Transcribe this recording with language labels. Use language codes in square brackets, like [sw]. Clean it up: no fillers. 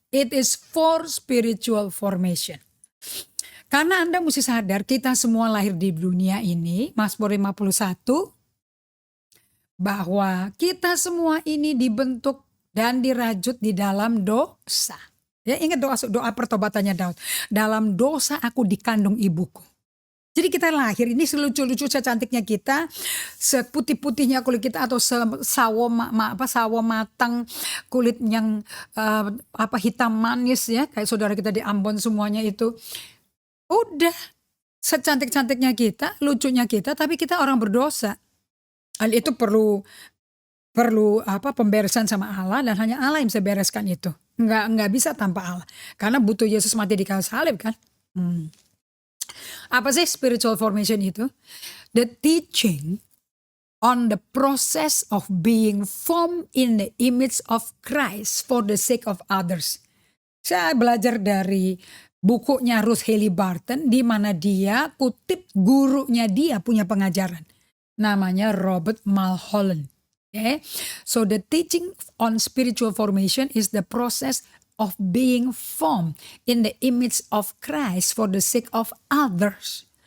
[en] It is for spiritual formation. [id] Karena Anda mesti sadar kita semua lahir di dunia ini, Mazmur 51, bahwa kita semua ini dibentuk dan dirajut di dalam dosa. Ya, ingat doa pertobatannya Daud. Dalam dosa aku dikandung ibuku. Jadi kita lahir ini selucu-lucu secantiknya kita, seputih-putihnya kulit kita atau sawo matang, kulit yang hitam manis ya, kayak saudara kita di Ambon semuanya itu. Udah secantik-cantiknya kita, lucunya kita, tapi kita orang berdosa. Hal itu perlu pemberesan sama Allah, dan hanya Allah yang bisa bereskan itu. Nggak bisa tanpa Allah. Karena butuh Yesus mati di kayu salib kan. Apa sih spiritual formation itu? [en] The teaching on the process of being formed in the image of Christ for the sake of others. [id] Saya belajar dari bukunya Ruth Haley Barton, di mana dia kutip gurunya dia punya pengajaran. Namanya Robert Mulholland. Okay? [en] So the teaching on spiritual formation is the process of being formed in the image of Christ for the sake of others.